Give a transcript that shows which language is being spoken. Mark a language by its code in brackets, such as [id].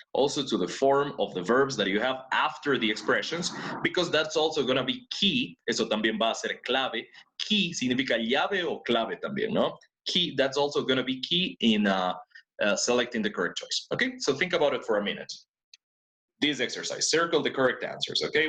[en] Also to the form of the verbs that you have after the expressions, because that's also going to be key. [es] Eso también va a ser clave. Key significa llave o clave también, ¿no? [en] Key, that's also going to be key in selecting the correct choice, okay? So think about it for a minute. This exercise, circle the correct answers, okay?